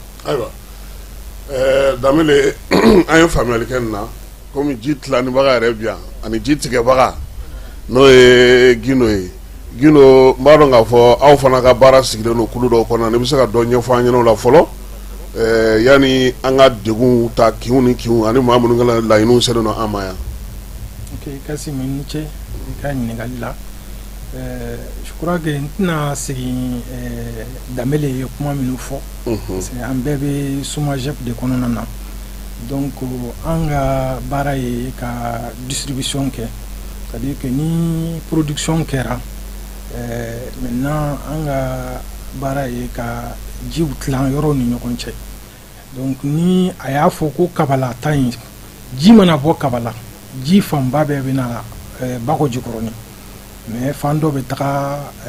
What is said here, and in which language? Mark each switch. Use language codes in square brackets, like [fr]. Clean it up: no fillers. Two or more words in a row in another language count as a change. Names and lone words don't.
[bm] ayiwa Danbele an ye faamuyali kɛ nin na komi ji tilanibaga yɛrɛ bi yan ani ji tigɛbaga n'o ye Gindo ye. Gindo n b'a dɔn k'a fɔ aw fana ka baara sigilen don kulu dɔw kɔnɔ i bɛ se ka dɔ ɲɛfɔ an ɲɛna o la fɔlɔ yani an ka degun ta kinw ni kinw ani maa minnu ka laɲiniw selen don an ma yan. Ok, Kassim i ni ce i ka ɲininkali la. [fr] Je crois que [bm] n tɛna segin Danbele ye kuma minnu fɔ [fr] parce que [bm] an bɛɛ bɛ SOMAGEP de kɔnɔna na donc an ka baara ye ka distribution kɛ [fr] c'est-à-dire que [bm] ni production kɛra maintenant an ka baara ye ka jiw tilan yɔrɔw ni ɲɔgɔn cɛ donc ni a y'a fɔ ko Kabala ta in ji mana bɔ Kabala ji fanba bɛɛ bɛ na Bako Jikɔrɔni mais fan dɔ bɛ taga